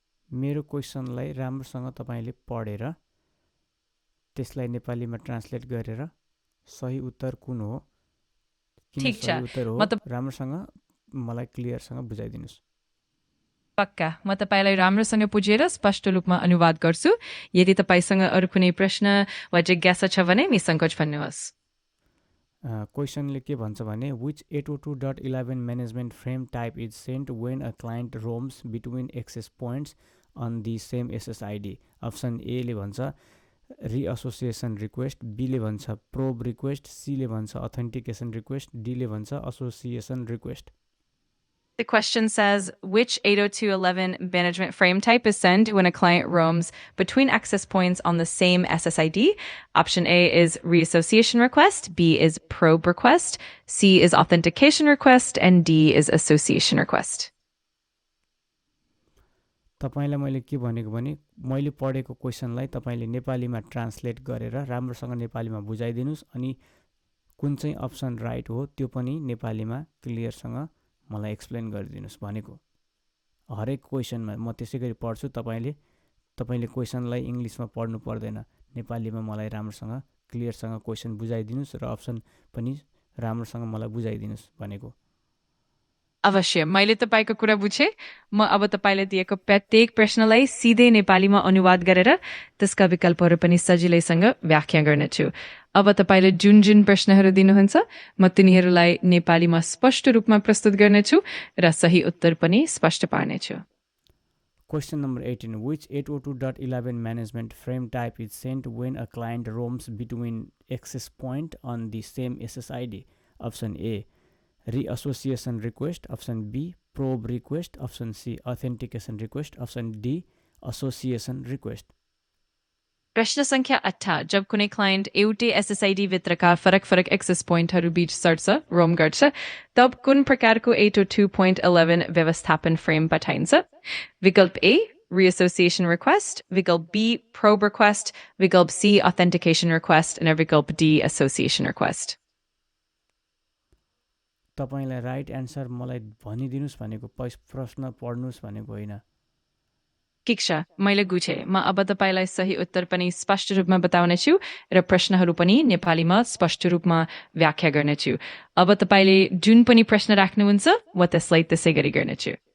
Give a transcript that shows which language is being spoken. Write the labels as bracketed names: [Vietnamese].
[Nepali] मेरो क्वेसनलाई राम्रोसँग तपाईले पढेर त्यसलाई नेपालीमा ट्रान्सलेट गरेर सही उत्तर कुन हो, किन सही उत्तर हो, राम्रोसँग मलाई क्लियरसँग बुझाइदिनुस्। पक्का, म तपाईलाई राम्रोसँग बुझेर स्पष्ट रूपमा अनुवाद गर्छु। यदि तपाईसँग अरु कुनै प्रश्न वा जिज्ञासा छ भने निसङ्कोच भन्नुहोस्। क्वेसनले के भन्छ भने [English] which 802.11 management frame type is sent when a client roams between access points on the same SSID? [Nepali] Option A ले भन्छ [English] reassociation request, [Nepali] B ले भन्छ [English] probe request, [Nepali] C ले भन्छ [English] authentication request, [Nepali] D ले भन्छ [English] association request. The question says, which 802.11 management frame type is sent when a client roams between access points on the same SSID? Option A is reassociation request, B is probe request, C is authentication request, and D is association request. [Nepali] तपाईलाई मैले के भनेको भने मैले पढेको क्वेसनलाई तपाईले नेपालीमा translate गरेर राम्रोसँग नेपालीमा बुझाइदिनुस् अनि कुन चाहिँ अप्सन राइट हो त्यो पनि नेपालीमा क्लियरसँग मलाई एक्सप्लेन गरिदिनुस् भनेको। हरेक क्वेसनमा म त्यसैगरी पढ्छु, तपाईले क्वेसनलाई इंग्लिशमा पढ्नु पर्दैन, नेपालीमा मलाई राम्रोसँग क्लियरसँग क्वेसन बुझाइदिनुस् र अप्सन पनि राम्रोसँग मलाई बुझाइदिनुस् भनेको। अवश्य, मैले तपाईको कुरा बुझे। म अब तपाईले दिएको प्रत्येक प्रश्नलाई सिधै नेपालीमा अनुवाद गरेर त्यसका विकल्पहरू पनि सजिलैसँग व्याख्या गर्नेछु। अब तपाईले जुन जुन प्रश्नहरू दिनुहुन्छ म तिनीहरूलाई नेपालीमा स्पष्ट रूपमा प्रस्तुत गर्नेछु र सही उत्तर पनि स्पष्ट पार्नेछु। [English] Question number 18. Which 802.11 management frame type is sent when a client roams between access point on the same SSID? Option A, reassociation request. Option B, probe request. Option C, authentication request. Option D, association request. [Nepali] प्रश्न संख्या 8, जब कुनै client एउटै SSID भित्रका फरक access पोइन्टहरू बीच सर्छ, Rome गर्छ, तब कुन प्रकारको 802.11 व्यवस्थापन फ्रेम पठाइन्छ? विकल्प A, [English] reassociation request, [Nepali] विकल्प B, [English] probe request, [Nepali] विकल्प C, [English] authentication request, and [Nepali] विकल्प D, [English] association request. [Nepali] तपाईलाई राइट एन्सर मलाई भनिदिनुस् भनेको, प्रश्न पढ्नुस् भनेको होइन। ठिक छ मैले बुझे म अब तपाईलाई सही उत्तर पनि स्पष्ट रूपमा बताउने छु र प्रश्नहरू पनि नेपालीमा स्पष्ट रूपमा व्याख्या गर्नेछु अब तपाईले जुन पनि प्रश्न राख्नुहुन्छ म त्यसलाई त्यसै गरी गर्नेछु